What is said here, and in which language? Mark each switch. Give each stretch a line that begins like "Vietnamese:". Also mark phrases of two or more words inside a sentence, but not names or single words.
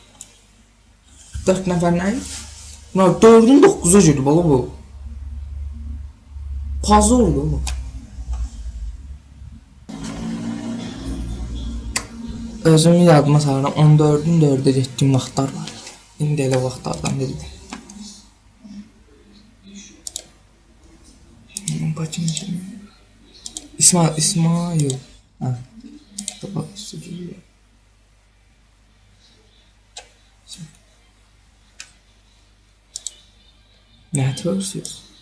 Azerbaijani: 4 nəfər nə? 4'ün 9'a girdi baba bu. Hazırdı bu. Özümü yadıma salıram. 14-ün 4-ə getdiyim vaxtlar var. İndi elə vaxtlardan biridir.
Turkish: Bakın şimdi. İsmail. Ha. Bak stüdyo. Networks yok.